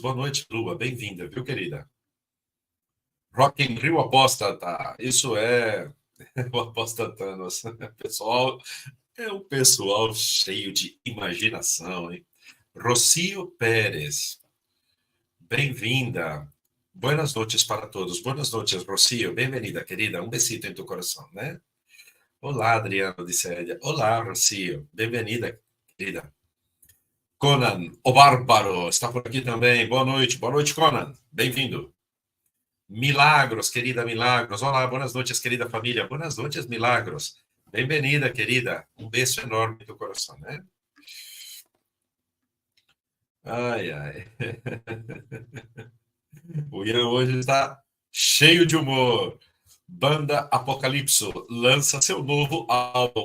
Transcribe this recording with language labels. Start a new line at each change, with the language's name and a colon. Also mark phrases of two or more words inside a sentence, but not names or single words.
Portuguese: Boa noite, Lua. Bem-vinda, viu, querida? Rock in Rio Apóstata. Isso é o Apostatanos. Pessoal, é um pessoal cheio de imaginação, hein? Rocio Pérez. Bem-vinda.
Spanish: Buenas noches para todos. Buenas noches,
Portuguese: Rocio. Bem-vinda, querida. Um besito em tu coração, né? Olá, Adriano de Célia. Olá, Rocio. Bem-vinda, querida. Conan, o Bárbaro, está por aqui também. Boa noite. Boa noite, Conan. Bem-vindo. Milagros, querida Milagros. Olá,
Spanish: buenas noches,
Portuguese: querida família.
Spanish: Buenas noches, Milagros.
Portuguese: Bem-vinda, querida. Um beijo enorme em teu coração, né? Ai, ai. O Ian hoje está cheio de humor. Banda Apocalipso lança seu novo álbum.